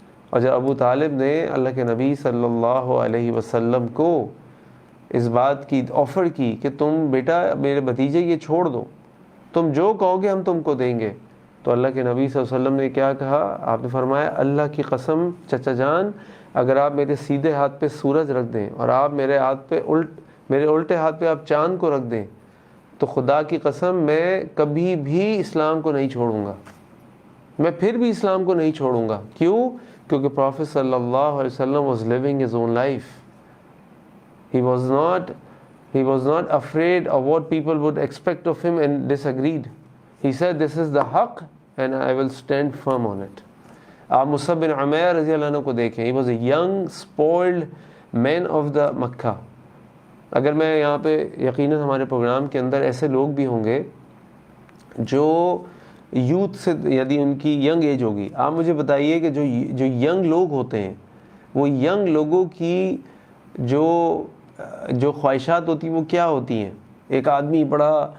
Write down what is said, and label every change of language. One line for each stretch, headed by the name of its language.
Urdu: اور جب ابو طالب نے اللہ کے نبی صلی اللہ علیہ وسلم کو اس بات کی آفر کی کہ تم بیٹا میرے بھتیجے یہ چھوڑ دو، تم جو کہو گے ہم تم کو دیں گے، تو اللہ کے نبی صلی اللہ علیہ وسلم نے کیا کہا؟ آپ نے فرمایا اللہ کی قسم چچا جان، اگر آپ میرے سیدھے ہاتھ پہ سورج رکھ دیں اور آپ میرے الٹے ہاتھ پہ آپ چاند کو رکھ دیں تو خدا کی قسم میں کبھی بھی اسلام کو نہیں چھوڑوں گا، میں پھر بھی اسلام کو نہیں چھوڑوں گا. کیوں؟ کیونکہ پروفیٹ صلی اللہ علیہ وسلم
English: was living his own life. He was not afraid of what people would expect of him and disagreed. He said, this is the haqq and I will stand firm on it.
Urdu: آپ مصعب بن عمیر رضی اللہ عنہ کو دیکھیں.
English: He was a young, spoiled man of the Makkah.
Urdu: اگر میں یہاں پہ یقیناً ہمارے پروگرام کے اندر ایسے لوگ بھی ہوں گے جو یوتھ سے، یعنی ان کی ینگ ایج ہوگی، آپ مجھے بتائیے کہ جو ینگ لوگ ہوتے ہیں وہ ینگ لوگوں کی جو خواہشات ہوتی ہیں وہ کیا ہوتی ہیں؟ ایک آدمی بڑا